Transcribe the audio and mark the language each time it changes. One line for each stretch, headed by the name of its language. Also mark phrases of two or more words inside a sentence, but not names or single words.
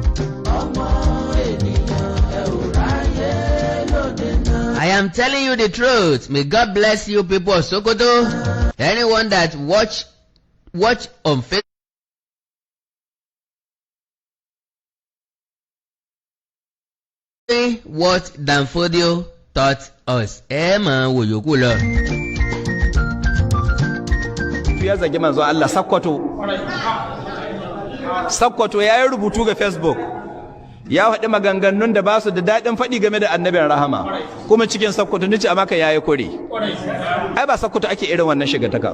English: I am telling you the truth. May God bless you people of Sokoto. Anyone that watch on Facebook what Danfodio taught us.
Yoruba: Wo yòókù lọ.
Hausa: Ya zagi manzo Allah Sakkwato ya yi rubutu ga Facebook. Ya faɗi maganganun da ba su da daɗin faɗi game da annabin rahama. Kuma cikin Sakkwato nace a maka yayi kure. Ai ba Sakkwato ake irin wannan shigataka.